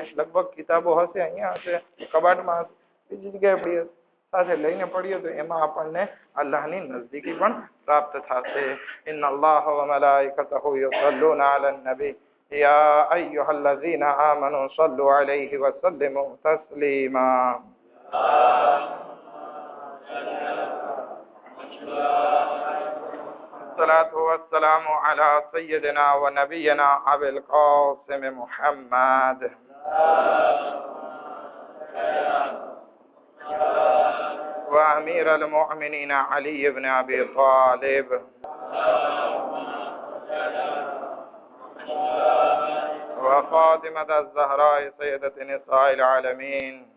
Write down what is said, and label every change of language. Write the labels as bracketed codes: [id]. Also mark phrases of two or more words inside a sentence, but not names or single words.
[gu] લગભગ કિતાબો હશે, અહીંયા હશે, કબાટમાં હશે, બીજી જગ્યાએ પડી હશે, સાથે લઈને પડીએ તો એમાં આપણને અલ્લાહની નજદીકી પણ પ્રાપ્ત થશે. [ar] إن الله وملائكته يصلون على النبي يا أيها الذين آمنوا صلوا عليه وسلموا تسليما. الصلاة والسلام على سيدنا ونبينا أبي القاسم محمد وأمير المؤمنين علي بن أبي طالب وفاطمة الزهراء سيدة نساء العالمين